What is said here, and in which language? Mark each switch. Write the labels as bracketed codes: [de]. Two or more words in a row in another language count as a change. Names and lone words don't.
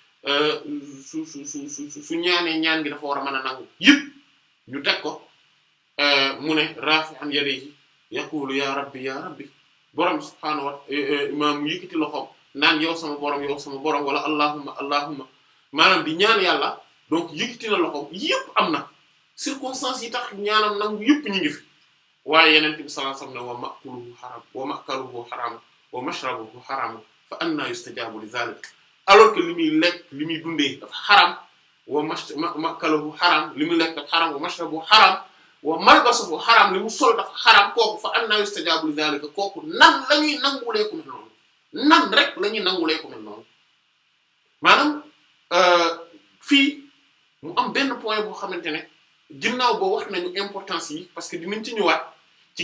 [wo] su ñaanee ñaan gi dafa war a mën a nangu yëpp ñu teg ko mu ne [ar] رافعا يديه يقول يا رب [wo] borom [ar] سبحانه و [wo] maanaam yëkkati loxoom naan yow sama borom wala allahumma maanaam di ñaan yàlla donc yëkkati na loxoom yëpp am na circonstances yi tax ñaanam nangu yëpp ñu ngi fi waaye Yonent bi [ar] صلى الله عليه وسلم ومأكوله حرام ومأكله حرام ومشربه حرام فأنى يستجاب لذلك [fr] alors que [wo] li muy lekk li muy dundee dafa xaram [ar] ومأكله حرام [wo] li muy lekk dafa xaram [ar] ومشربه حرام وملبسه حرام [wo] li mu sol dafa xaram kooku [ar] فأنى يستجاب لذلك [wo] kooku nan la ñuy nangulee ku mel noonu nan rek la ñuy nangulee ku mel noonu maanaam fii mu am benn point boo xamante ne ginnaaw boo wax nañu importance yi [fr] parce que [wo] dinañ ci ñëwaat ci